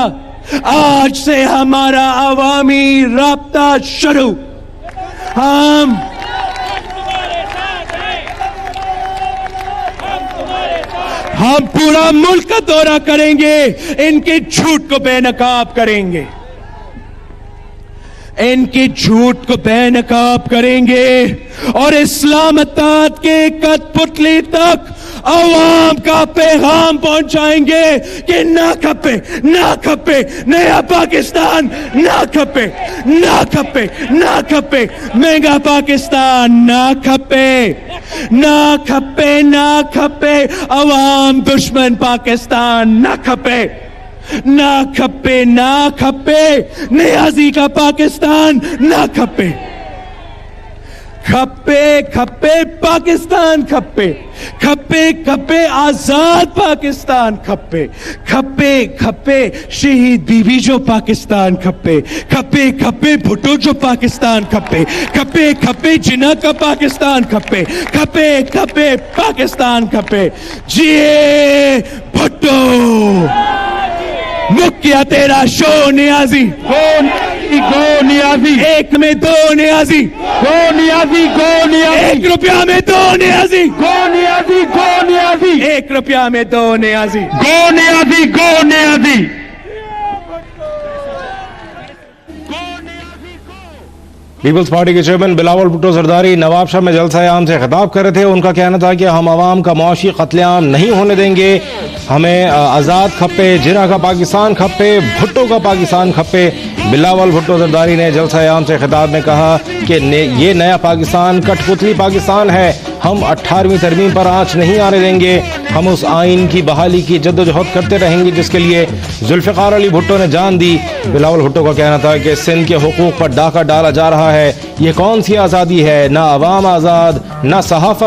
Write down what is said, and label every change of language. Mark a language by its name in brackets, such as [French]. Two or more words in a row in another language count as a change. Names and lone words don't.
[Urdu] آج سے ہمارا عوامی رابطہ شروع. ہم پورا ملک کا دورہ کریں گے, ان کے جھوٹ کو بے نقاب کریں گے. ان کے جھوٹ کو بے نقاب کریں گے اور اسلام آباد کے کٹھ پتلی تک عوام کا پیغام پہنچائیں گے کہ نا کھپے نیا پاکستان، نا کھپے مہنگا پاکستان، نا کھپے عوام دشمن پاکستان، نا کھپے نیازی کا پاکستان، نا کھپے پاکستان، کھپے آزاد پاکستان، کھپے شہید بی بی جو پاکستان، کھپے بھٹو جو پاکستان، کھپے جناح کا پاکستان، کھپے پاکستان، جیے بھٹو, مکیا تیرا شو نیازی، گو نیازی، ایک میں دو نیازی، گو نیازی، ایک روپیہ میں دو نیازی، گو نیازی، ایک روپیہ میں دو نیازی، گو نیازی. پیپلز پارٹی کے چیئرمین بلاول بھٹو زرداری نواب شاہ میں جلسۂ عام سے خطاب کر رہے تھے. ان کا کہنا تھا کہ ہم عوام کا معاشی قتل عام نہیں ہونے دیں گے، ہمیں آزاد کھپے، جناح کا پاکستان کھپے، بھٹو کا پاکستان کھپے. بلاول بھٹو زرداری نے جلسۂ عام سے خطاب میں کہا کہ یہ نیا پاکستان کٹھ پتلی پاکستان ہے، ہم 18ویں ترمیم پر آنچ نہیں آنے دیں گے، ہم اس آئین کی بحالی کی جدوجہد کرتے رہیں گے جس کے لیے ذوالفقار علی بھٹو نے جان دی. بلاول بھٹو کا کہنا تھا کہ سندھ کے حقوق پر ڈاکہ ڈالا جا رہا ہے، یہ کون سی آزادی ہے، نہ عوام آزاد، نہ صحافت آزاد.